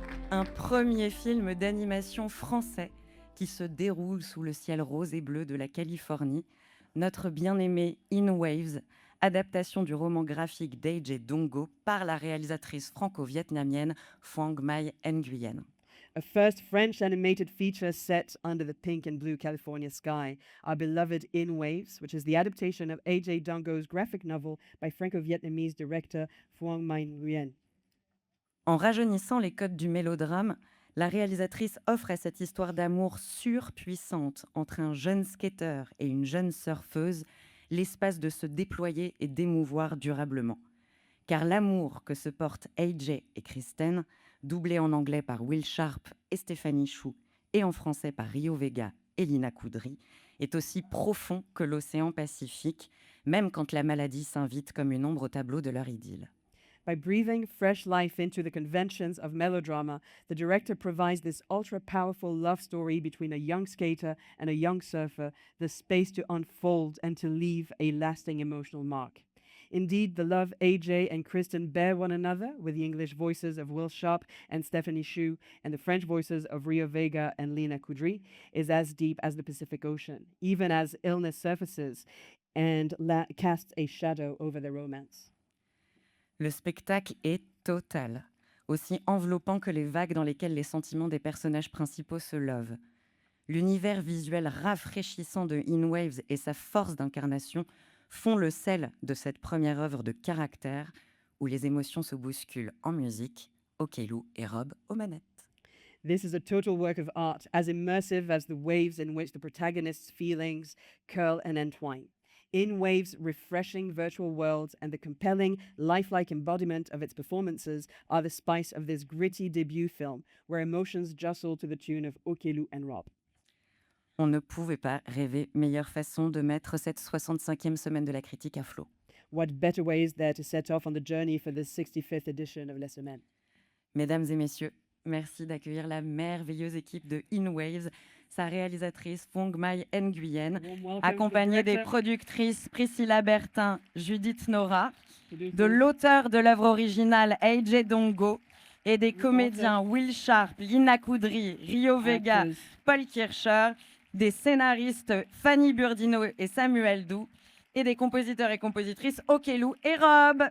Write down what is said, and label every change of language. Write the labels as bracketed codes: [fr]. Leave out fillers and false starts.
[fr] Un premier film d'animation français qui se déroule sous le ciel rose et bleu de la Californie, notre bien-aimé In Waves, adaptation du roman graphique d'A.J. Dongo par la réalisatrice franco-vietnamienne Phuong Mai Nguyen. [en] A first French animated feature set under the pink and blue California sky, our beloved In Waves, which is the adaptation of A.J. Dongo's graphic novel by Franco-Vietnamese director Phuong Mai Nguyen. [fr] En rajeunissant les codes du mélodrame, la réalisatrice offre à cette histoire d'amour surpuissante entre un jeune skater et une jeune surfeuse l'espace de se déployer et d'émouvoir durablement. Car l'amour que se portent AJ et Kristen, doublés en anglais par Will Sharp et Stéphanie Chou, et en français par Rio Vega et Lina Coudry, est aussi profond que l'océan Pacifique, même quand la maladie s'invite comme une ombre au tableau de leur idylle. [en] By breathing fresh life into the conventions of melodrama, the director provides this ultra-powerful love story between a young skater and a young surfer, the space to unfold and to leave a lasting emotional mark. Indeed, the love AJ and Kristen bear one another, with the English voices of Will Sharp and Stephanie Hsu and the French voices of Rio Vega and Lina Coudry, is as deep as the Pacific Ocean, even as illness surfaces and casts a shadow over their romance. [fr] Le spectacle est total, aussi enveloppant que les vagues dans lesquelles les sentiments des personnages principaux se lovent. L'univers visuel rafraîchissant de In Waves et sa force d'incarnation font le sel de cette première œuvre de caractère où les émotions se bousculent en musique, Okelou et Rob aux manettes. [en] This is a total work of art, as immersive as the waves in which the protagonist's feelings curl and entwine. In Waves' refreshing virtual world and the compelling, lifelike embodiment of its performances are the spice of this gritty debut film, where emotions jostle to the tune of Okelou and Rob. [fr] On ne pouvait pas rêver meilleure façon de mettre cette 65e semaine de la critique à flot. [en] What better way is there to set off on the journey for the 65th edition of Les Semaines? [fr] Mesdames et messieurs, merci d'accueillir la merveilleuse équipe de In Waves, sa réalisatrice Phuong Mai Nguyen, accompagnée des productrices Priscilla Bertin, Judith Nora, de l'auteur de l'œuvre originale A.J. Dongo et des comédiens Will Sharp, Lina Coudry, Rio Vega, Paul Kircher, des scénaristes Fanny Burdino et Samuel Doux et des compositeurs et compositrices Okelou et Rob.